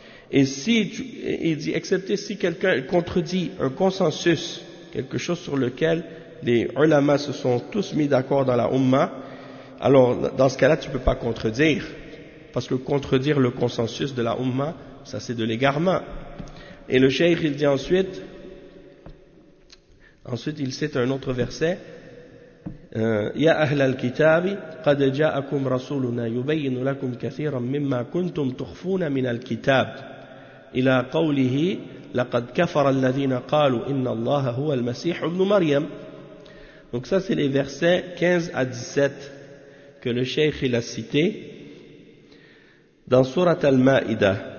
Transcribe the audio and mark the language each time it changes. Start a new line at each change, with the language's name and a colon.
French: Et si tu, il dit, excepté si quelqu'un contredit un consensus, quelque chose sur lequel les ulama se sont tous mis d'accord dans la umma, alors dans ce cas-là, tu peux pas contredire. Parce que contredire le consensus de la umma, ça c'est de l'égarement. Et le cheikh, il dit ensuite, il cite un autre verset,
Arabic: يا أهل الكتاب قد جاءكم رسولنا يبين لكم كثيرا مما كنتم تخفون من الكتاب إلى قوله لقد كفر الذين قالوا إن الله هو المسيح ابن مريم.
French: Donc ça c'est les versets 15 à 17 que le cheikh il a cité dans sourate Al-Ma'ida.